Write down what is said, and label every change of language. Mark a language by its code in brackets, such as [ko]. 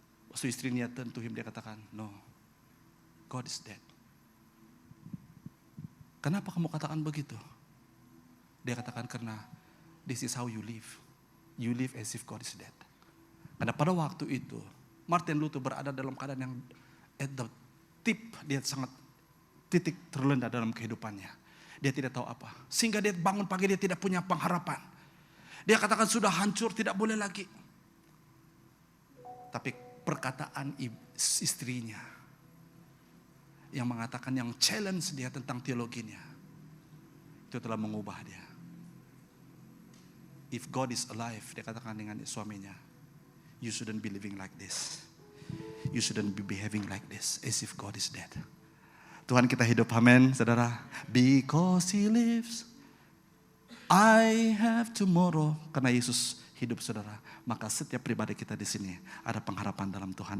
[id] Waktu istrinya [en] turn to him, [id] dia katakan, [en] no, God is dead. [id] Kenapa kamu katakan begitu? Dia katakan karena [en] this is how you live. You live as if God is dead. [id] Karena pada waktu itu Martin Luther berada dalam keadaan yang [en] at the tip, [id] dia sangat titik terendah dalam kehidupannya. Dia tidak tahu apa. Sehingga dia bangun pagi, dia tidak punya pengharapan. Dia katakan sudah hancur, tidak boleh lagi. Tapi perkataan istrinya yang mengatakan, yang challenge dia tentang teologinya, itu telah mengubah dia. [en] If God is alive, [id] dia katakan dengan suaminya, [en] you shouldn't be living like this. You shouldn't be behaving like this, as if God is dead. [id] Tuhan kita hidup, amin, saudara. [en] Because He lives, I have tomorrow. [id] Karena Yesus hidup, saudara, maka setiap pribadi kita di sini ada pengharapan dalam Tuhan.